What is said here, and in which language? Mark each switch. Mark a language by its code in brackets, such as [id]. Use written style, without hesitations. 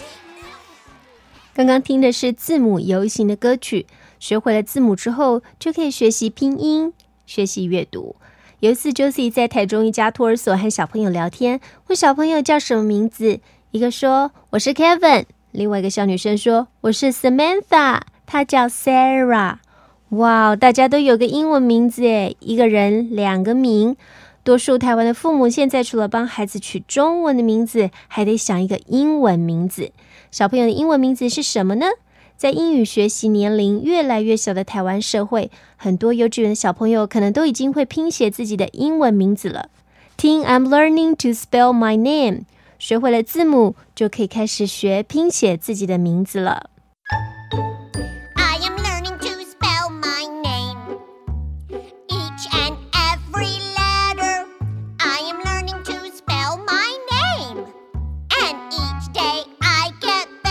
[en] A B C D E F G H I J K L M N O P Q R S T U V W [zh] 刚刚听的是字母游行的歌曲，学会了字母之后就可以学习拼音，学习阅读。有一次 Josie 在台中一家托儿所和小朋友聊天，问小朋友叫什么名字，一个说我是 Kevin， 另外一个小女生说我是 Samantha， 她叫 Sarah。哇，大家都有个英文名字耶，一个人两个名。多数台湾的父母现在除了帮孩子取中文的名字，还得想一个英文名字。小朋友的英文名字是什么呢？在英语学习年龄越来越小的台湾社会，很多幼稚园的小朋友可能都已经会拼写自己的英文名字了。听 [en] I'm learning to spell my name， [zh] 学会了字母就可以开始学拼写自己的名字了。 [en] I am learning to spell my name. Each and every letter. I am learning to spell my name. And each day I get